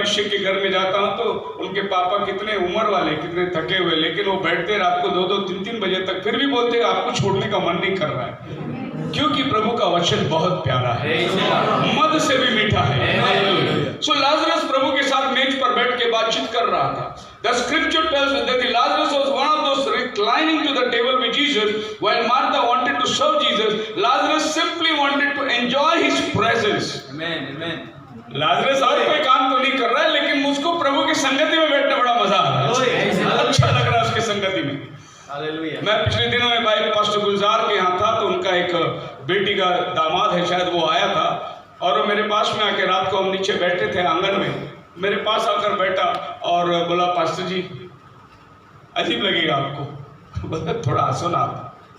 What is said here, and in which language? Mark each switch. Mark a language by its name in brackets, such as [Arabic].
[Hindi] अभिषेक के घर में जाता हूँ तो उनके पापा कितने उम्र वाले, कितने थके हुए, लेकिन वो बैठते रात को 2-2, 3-3 बजे तक, फिर भी बोलते हैं आपको छोड़ने का मन नहीं कर रहा है, क्योंकि प्रभु का वचन बहुत प्यारा है, मध से भी मीठा है। सो लाजरस प्रभु के साथ मेज पर बैठ के बातचीत कर रहा था। [English] The scripture tells us that Lazarus was one of those reclining to the table with Jesus, while Martha wanted to serve Jesus. Lazarus simply wanted to enjoy his presence. Amen. Amen. [Hindi] Lazarus और कोई काम तो नहीं कर रहा है, लेकिन मुझको प्रभु की संगति में बैठना बड़ा मजा आ रहा है, अच्छा लग रहा है उसकी संगति में। [English] Hallelujah. [Hindi] मैं पिछले दिनों में भाई पास्टर गुलजार के यहाँ था, तो उनका एक बेटी का दामाद है शायद, वो आया था और वो मेरे पास में आके, रात को हम नीचे बैठे थे आंगन में, मेरे पास आकर बैठा और बोला पास्टर जी अजीब लगेगा आपको, बोला थोड़ा हंसो ना आप।